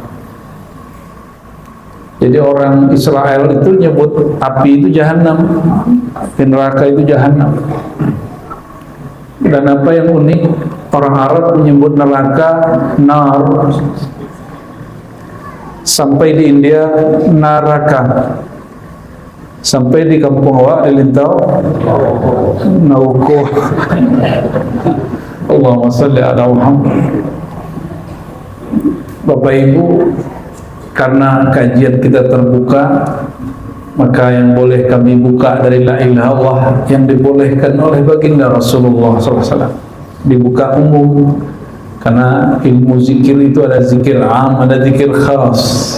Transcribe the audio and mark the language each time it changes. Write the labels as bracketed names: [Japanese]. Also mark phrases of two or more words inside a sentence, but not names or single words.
[Indonesian] Jadi orang Israel itu nyebut api itu Jahannam, neraka itu Jahannam. Dan apa yang unik, orang Arab menyebut neraka nar. Sampai di India naraka, sampai di kampung awak di Lintau nauko. [Arabic] اللهم صل على محمد. [Indonesian] Bapak Ibu, karena kajian kita terbuka, maka yang boleh kami buka dari [Arabic] لا إله إلا الله [Indonesian] yang dibolehkan oleh baginda Rasulullah SAW. Dibuka umum, karena ilmu zikir itu ada zikir am, ada zikir khas.